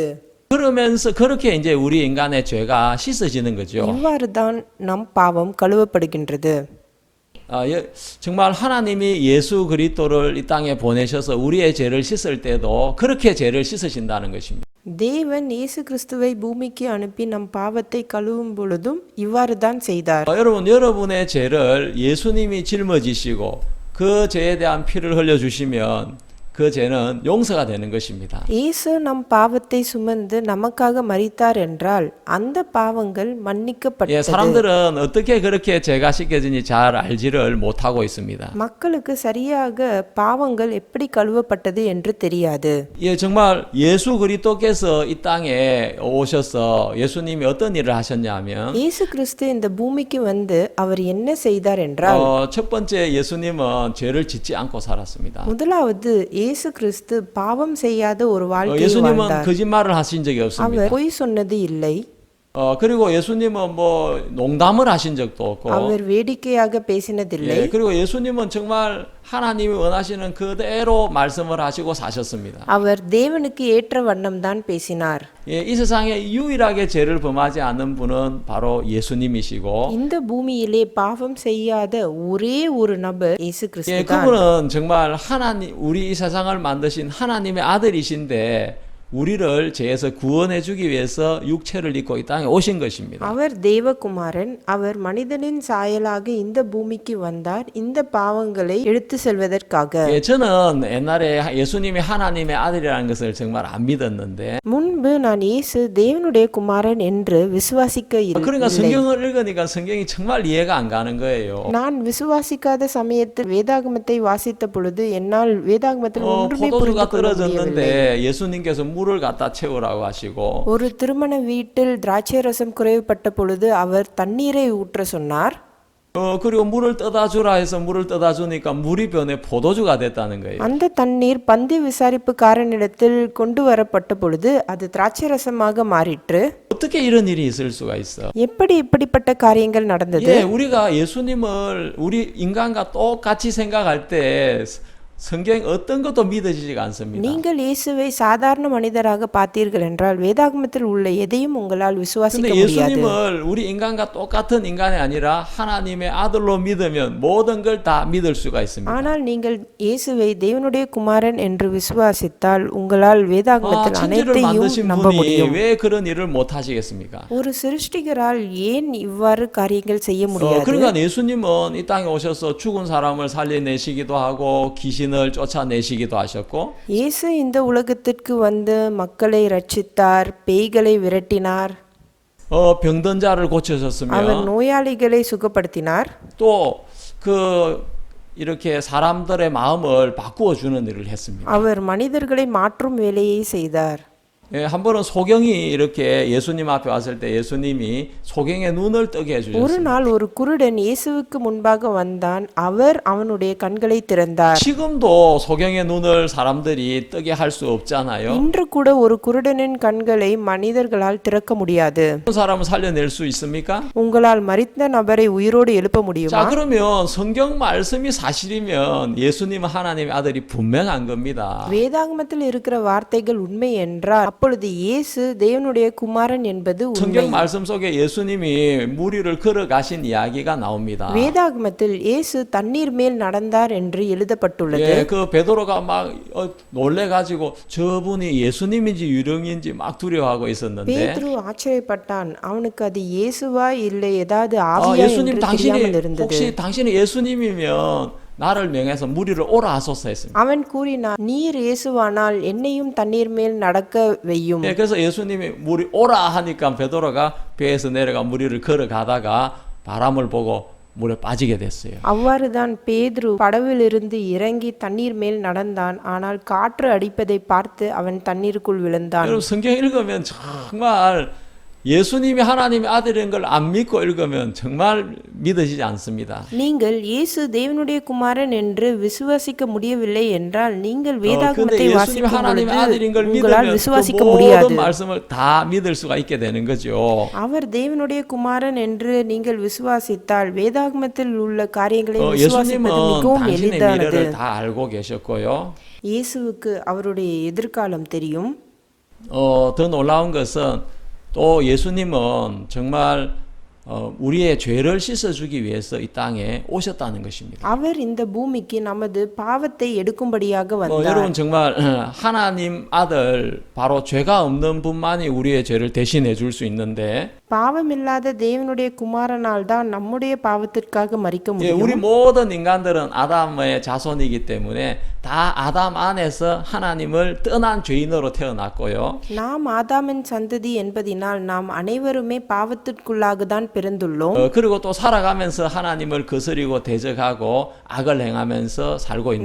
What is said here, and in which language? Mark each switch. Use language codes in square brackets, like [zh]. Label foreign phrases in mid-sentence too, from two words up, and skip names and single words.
[ko] 그러면서 그렇게 이제 우리 인간의 죄가 씻어지는 거죠. [ta] இவ்வாறுதான் நம் பாவம் கழுவப்படுகின்றது. [ko] 정말 하나님이 예수 그리스도를 이 땅에 보내셔서 우리의 죄를 씻을 때도 그렇게 죄를 씻으신다는 것입니다. [ta] தேவன் இயேசு கிறிஸ்துவை பூமிக்கு அனுப்பி நம் பாவத்தை கழுவும் பொழுதும் இவ்வாறு தான் செய்தார். [ko] 여러분의 죄를 예수님이 짊어지시고 그 죄에 대한 피를 흘려주시면 그 죄는 용서가 되는 것입니다. [ta] இயேசு நம் பாவத்தை சுமந்து நமக்காக மரித்தார் என்றால் அந்த பாவங்கள் மன்னிக்கப்பட்டது. [ko] 사람들은 어떻게 그렇게 죄가 씻겨지니 잘 알지를 못하고 있습니다. [ta] மக்களுக்கு சரியாக பாவங்கள் எப்படி கழுவப்பட்டது என்று தெரியாது. [ko] 정말 예수 그리스도께서 이 땅에 오셔서 예수님이 어떤 일을 하셨냐면 [ta] இயேசு கிறிஸ்து இந்த பூமிக்கு வந்து அவர் என்ன செய்தார் என்றால் [ko] 첫 번째 예수님은 죄를 짓지 않고 살았습니다. [ta] முதலாவது இயேசு கிறிஸ்து பாவம் செய்யாத ஒரு வாழ்க்கையை [ko] 예수님은 [ta] வாழ்ந்தார். [ko] 거짓말을 하신 적이 없습니다. [ta] அவர் பொய் சொன்னது இல்லை. [ko] 그리고 예수님은 뭐 농담을 하신 적도 없고 [ta] அவர் வேடிக்கையாக பேசினதில்லை. [ko] 그리고 예수님은 정말 하나님이 원하시는 그대로 말씀을 하시고 사셨습니다. [ta] அவர் தேவனுக்கு ஏற்ற வண்ணம் தான் பேசினார். [ko] 이 세상에 유일하게 죄를 범하지 않는 분은 바로 예수님이시고 [ta] இந்த பூமியிலே பாவம் செய்யாத ஒரே ஒரு நபர் இயேசு கிறிஸ்து தான். [ko] 그분은 정말 하나님 우리 이 세상을 만드신 하나님의 아들이신데 우리를 죄에서 구원해 주기 위해서 육체를 입고 이 땅에 오신 것입니다. [ta] அவர் தேவகுமாரன். அவர் மனிதனின் சாயலாக இந்த பூமிக்கு வந்தார் இந்த பாவங்களை எடுத்து செல்வதற்காக. [ko] 저는 옛날에 예수님이 하나님의 아들이라는 것을 정말 안 믿었는데 [ta] முன்பு நான் இயேசு தேவனுடைய குமாரன் என்று விசுவாசிக்க [ko] 그러니까 [ta] இல்லை. [ko] 성경을 읽으니까 성경이 정말 이해가 안 가는 거예요. [ta] நான் விசுவாசிக்காத சமயத்தில் வேதாகமத்தை வாசித்த பொழுது என்னால் வேதாகமத்தில் ஒன்றுமே புரிந்து [ko] 포도주가 [ta] கொள்ள முடியவில்லை. [ko] 떨어졌는데 예수님께서 물을 갖다 채우라고 하시고 [ta] ஒரு திருமண வீட்டில் திராட்சை ரசம் குறைவுபட்ட பொழுது அவர் தண்ணீரை ஊற்ற சொன்னார். [ko] 그리고 물을 떠다 주라 해서 물을 떠다 주니까 물이 변해 포도주가 됐다는 거예요. [ta] அந்த தண்ணீர் பந்தி விசாரிப்புக்காரனிடத்தில் கொண்டு வரப்பட்ட பொழுது அது திராட்சரசமாக மாறிற்று. [ko] 어떻게 이런 일이 있을 수가 있어? [ta] எப்படி இப்படிப்பட்ட காரியங்கள் நடந்தது? [ko] 예, 우리가 예수님을 우리 인간과 똑같이 생각할 때 성경 어떤 것도 믿어지지가 않습니다. [ta] நீங்கள் இயேசுவை சாதாரண மனிதராக பார்த்தீர்கள் என்றால் வேதாகமத்தில் உள்ள எதையும் உங்களால் விசுவாசிக்க [ko] 근데 [ta] முடியாது. [ko] 예수님을 우리 인간과 똑같은 인간이 아니라 하나님의 아들로 믿으면 모든 걸 다 믿을 수가 있습니다. [ta] ஆனால் நீங்கள் இயேசுவை தேவனுடைய குமாரன் என்று விசுவாசித்தால் உங்களால் வேதாகமத்தில் [ko] 천지를 [ta] அனைத்தையும் [ko] 만드신 [ta] நம்ப [ko] 분이 [ta] முடியும். [ko] 왜 그런 일을 못 하시겠습니까? [ta] ஒரு சிருஷ்டிகரால் ஏன் இவ்வாறு காரியங்கள் செய்ய முடியாது? [ko] 그러니까 예수님은 이 땅에 오셔서 죽은 사람을 살려내시기도 하고 귀신을 쫓아내시기도 하셨고 [ta] இயேசு இந்த உலகத்திற்கு வந்து மக்களை ரட்சித்தார், பேய்களை விரட்டினார், [ko] 병든 자를 [ta] அவர் [ko] 고쳐셨으며 [ta] நோயாளிகளை சுகப்படுத்தினார். [ko] 또 이렇게 사람들의 마음을 바꾸어 주는 일을 했습니다. [ta] அவர் மனிதர்களை மாற்றும் வேலையை செய்தார். [ko] 예, 한 번은 소경이 이렇게 예수님 앞에 왔을 때 예수님이 소경의 눈을 뜨게 [ta] ஒரு [ko] 해주셨습니다. [ta] நாள் ஒரு குருடன் இயேசுவுக்கு முன்பாக வந்தான். அவர் அவனுடைய கண்களை திறந்தார். [ko] 지금도 소경의 눈을 사람들이 뜨게 할 수 없잖아요. [ta] இன்று கூட ஒரு குருடனின் கண்களை மனிதர்களால் திறக்க முடியாது. [ko] 그런 사람을 살려낼 수 있습니까? [ta] உங்களால் மரித்த நபரை உயிரோடு எழுப்ப முடியுமா? [ko] 자, 그러면 성경 말씀이 사실이면 예수님은 하나님의 아들이 분명한 겁니다. [ta] வேதாகமத்தில் இருக்கிற வார்த்தைகள் உண்மை என்றால் அப்பொழுது இயேசு தேவனுடைய குமாரன் என்பது உண்மை. [ko] 성경 말씀 속에 예수님이 물 위를 걸어가신 이야기가 나옵니다. [ta] வேதாகமத்தில் இயேசு தண்ணீர் மேல் நடந்தார் என்று எழுதப்பட்டுள்ளது. [ko] 예, 그 베드로가 막 놀래가지고 저분이 예수님인지 유령인지 막 두려워하고 있었는데 [ta] பேதுரு ஆச்சரியப்பட்டான். அவனுக்கு அது இயேசுவா இல்லை ஏதாவது ஆவியா 예수님 என்று தெரியாமல் [ko] 당신이 [ta] இருந்தது. [ko] 혹시 당신이 예수님이면 나를 명해서 물 위를 오라 하소서 했습니다. [ta] அவன் கூறினான், நீர் இயேசுவானால் என்னையும் தண்ணீர் மேல் நடக்க வையும். [ko] 예, 그래서 예수님이 물이 오라 하니까 베드로가 배에서 내려가 물 위를 걸어가다가 바람을 보고 물에 빠지게 됐어요. [ta] அவ்வாறுதான் பேதுரு படவிலிருந்து இறங்கி தண்ணீர் மேல் நடந்தான். ஆனால் காற்று அடிப்பதை பார்த்து அவன் தண்ணீருக்குள் விழுந்தான். [ko] 여러분 성경 읽으면 정말 예수님이 하나님의 아들인 걸 안 믿고 읽으면 정말 믿어지지 않습니다. [ta] நீங்கள் இயேசு தேவனுடைய குமாரன் என்று விசுவாசிக்க முடியவில்லை என்றால் நீங்கள் வேதாகமத்தை [ko] 근데 예수님이 [ta] வாசிக்கும் [ko] 하나님의 아들인 걸 [ta] பொழுது உங்களால் [ko] 믿으면 그 [ta] விசுவாசிக்க [ko] 모든 [ta] முடியாது. [ko] 말씀을 다 믿을 수가 있게 되는 거죠. [ta] அவர் தேவனுடைய குமாரன் என்று நீங்கள் விசுவாசித்தால் வேதாகமத்தில் உள்ள காரியங்களை விசுவாசிப்பது [ko] 예수님은 [ta] மிகவும் [ko] 당신의 [ta] எளிதானது. [ko] 미래를 다 알고 계셨고요. [ta] இயேசுவுக்கு அவருடைய எதிர்காலம் தெரியும். [ko] 더 놀라운 것은 또 예수님은 정말 우리의 죄를 씻어주기 위해서 이 땅에 오셨다는 것입니다. [ta] அவர் இந்த பூமிக்கு நமது பாவத்தை எடுக்கும்படியாக வந்தார். [ko] 여러분 정말 하나님 아들 바로 죄가 없는 분만이 우리의 죄를 대신해 줄 수 있는데 [ta] பாவமில்லாத தேவனுடைய குமாரனால் தான் நம்முடைய பாவத்திற்காக மரிக்க [ko] 예, [ta] முடியும். [ko] 우리 모든 인간들은 아담의 자손이기 때문에 다 아담 안에서 하나님을 떠난 죄인으로 태어났고요. [ta] நாம் ஆதாமின் சந்ததி என்பதினால் நாம் அனைவருமே பாவத்திற்குள்ளாக தான் பிறந்துள்ளோம். [ko] 그리고 또 살아가면서 하나님을 거스리고 대적하고 악을 행하면서 살고 있는